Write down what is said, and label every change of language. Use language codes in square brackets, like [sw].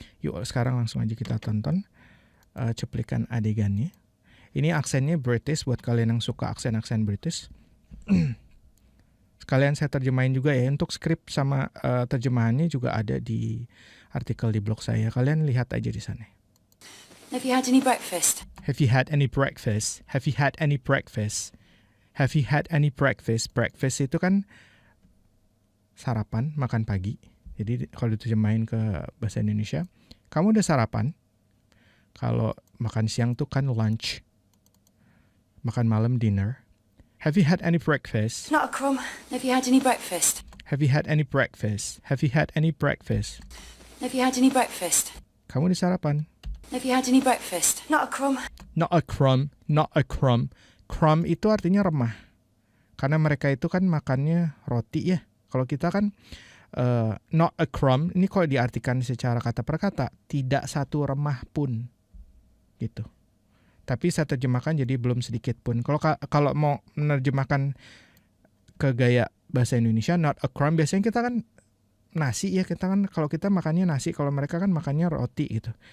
[id] Yuk sekarang langsung aja kita tonton cuplikan adegannya. Ini aksennya British buat kalian yang suka aksen-aksen British. Sekalian saya terjemahin juga ya. Untuk skrip sama terjemahannya juga ada di artikel di blog saya. Kalian lihat aja di sana. [en] Have you had any breakfast? Have you had any breakfast? Have you had any breakfast? Have you had any breakfast? [id] Breakfast itu kan sarapan, makan pagi. Jadi kalau diterjemahin ke bahasa Indonesia, kamu udah sarapan? Kalau makan siang tuh kan lunch. Makan malam dinner. [en] Have you had any breakfast? Not a crumb. Have you had any breakfast? Have you had any breakfast? Have you had any breakfast? Have you had any breakfast? [id] Kamu udah sarapan? [en] Have you had any breakfast? Not a crumb. Not a crumb, not a crumb. [id] Crumb itu artinya remah. Karena mereka itu kan makannya roti ya. Kalau kita kan [en] not a crumb, [id] ini kalau diartikan secara kata per kata, tidak satu remah pun. Gitu. Tapi saya terjemahkan jadi belum sedikit pun. Kalau mau menerjemahkan ke gaya bahasa Indonesia, [en] not a crumb, [id] biasanya kita kan nasi ya, kita kan kalau kita makannya nasi, kalau mereka kan makannya roti gitu.